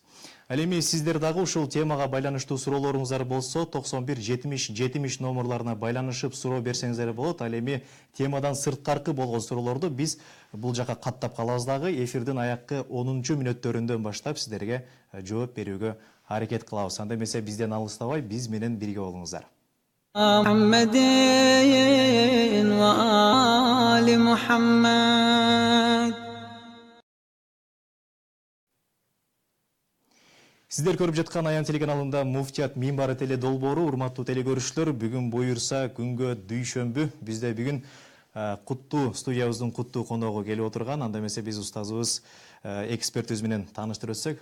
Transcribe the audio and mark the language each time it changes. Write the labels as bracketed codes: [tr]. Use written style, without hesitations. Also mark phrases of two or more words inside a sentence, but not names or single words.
[ky] Ал эми сиздер дагы ушул темага байланыштуу суроолоруңуздар болсо 91-70-70 номерларына байланышып суроо берсеңиздер болот. Ал эми темадан сырткаркы болгон суроолорду биз бул жака каттап калабыз дагы. Эфирдин аяккы 10 мүнөттөрүндөн баштап сиздерге жооп берүүгө аракет кылабыз. Анда эмесе бизден алыстабай, биз менен бирге болуңуздар. [ar] محمد وآل محمد. [ky] Сиздер көрүп жаткан Аян телеканалында муфтият мимбары теле долбоору, урматтуу телекөрүүчүлөр, бүгүн буюрса күнгө дүйшөмбү бизде бүгүн куттуу студиябыздын куттуу коногу келип отурган. Анда эмесе биз устазыбыз экспертибиз менен тааныштырып өтсөк.